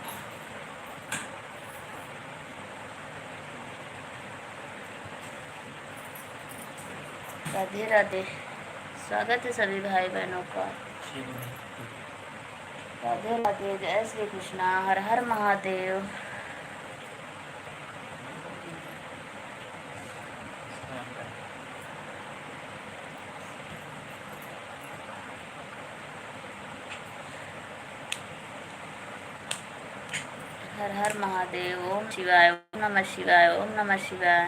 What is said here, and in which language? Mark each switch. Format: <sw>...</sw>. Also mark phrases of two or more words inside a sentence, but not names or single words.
<hi>राधे राधे, स्वागत है सभी भाई बहनों का। राधे राधे, जय श्री कृष्णा, हर हर महादेव। हर हर महादेव,</hi> <sa>ओम शिवाय, ओम नमः शिवाय, ओम नमः शिवाय।</sa>